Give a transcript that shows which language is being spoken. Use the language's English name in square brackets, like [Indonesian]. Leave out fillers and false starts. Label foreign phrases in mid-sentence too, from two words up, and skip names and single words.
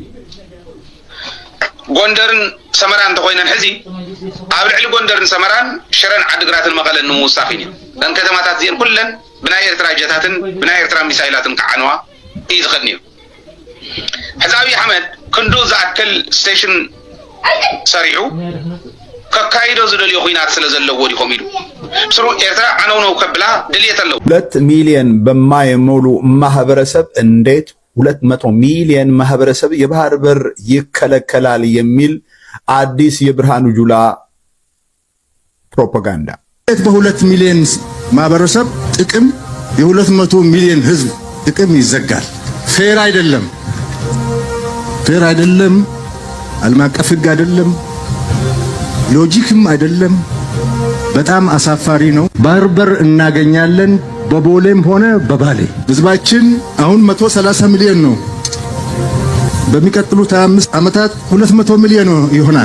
[Tigrinya] ጎንደርን ሰመራን እንተኮይነን ሕዚ ኣብ ልዕሊ ጎንደርን ሰመራን ሽረን ዓዲግራትን መቐለን ንምውሳኽ እዩ ነን ከተማታት እዚአን ኩለን ብናይ ኤርትራ ጀታትን ብናይ ኤርትራ ሚሳይላትን ክዓንዋ እዩ ዝኸድኒ እዩ ሕዚ ኣብይ ኣሕመድ ክንዱ ዝኣክል ስቴሽን ሰሪዑ ከካይዶ ዝደልዮ ኩናት ስለ ዘለዎ ዲኾም ኢሉ ምስሩ ኤርትራ ዓነውነው ከብላ ድልየት ኣለዉ [Amharic] 2 ሚሊዮን በማይሞሉ ማህበረሰብ እንዴት 200 ሚሊዮን ማህበረሰብ የባህር በር ይከለከላል የሚል አዲስ የብርሃኑ ጁላ ፕሮፓጋንዳ በ2 ሚሊዮን ማህበረሰብ ጥቅም የ200 ሚሊዮን ህዝብ ጥቅም ይዘጋል ፌር አይደለም ዓለም አቀፍ ህግ አይደለም ሎጂክም አይደለም በጣም አሳፋሪ ነው ባህር በር እናገኛለን በቦሌም ሆነ በባሌ ህዝባችን አሁን 130 ሚሊዮን ነው በሚቀጥሉት 25 ዓመታት 200 ሚሊዮን ይሆናል